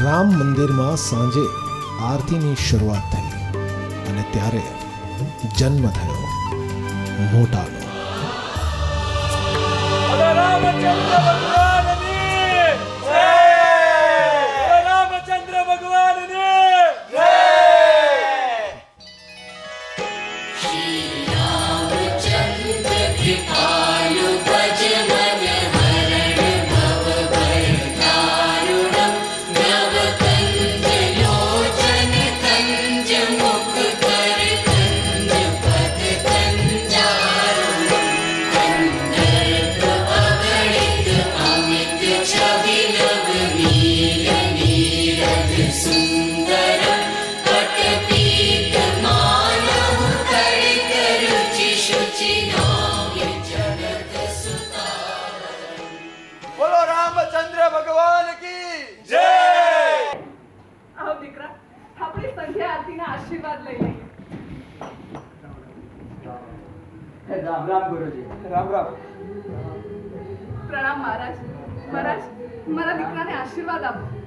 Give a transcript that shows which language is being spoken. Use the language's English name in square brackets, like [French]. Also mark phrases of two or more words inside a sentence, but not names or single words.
[Gujarati] રામ મંદિરમાં સાંજે આરતીની શરૂઆત થઈ અને ત્યારે જન્મ થયો મોટાનો. રામચંદ્ર ભગવાનની જય! રામચંદ્ર ભગવાનની જય! [Sanskrit] श्री रामचंद्र कृपालु भज मन हरण भव भय दारुणं नव कंज लोचन कंज मुख कर कंज पद कंजारुणं कंदर्प अगणित अमित छवि नव नील नीरद सुंदरं पटपीत मानव कड़ित रुचि शुचि नाव्य जगत सुतावरम् [Gujarati] બોલો રામચંદ્ર ભગવાન કી જય! આવો દીકરા, આપણે સંધ્યા આરતીના આશીર્વાદ લઈ લઈએ. રામ રામ ગુરુજી. રામ રામ. પ્રણામ મહારાજ. મહારાજ, મારા દીકરાને આશીર્વાદ આપો.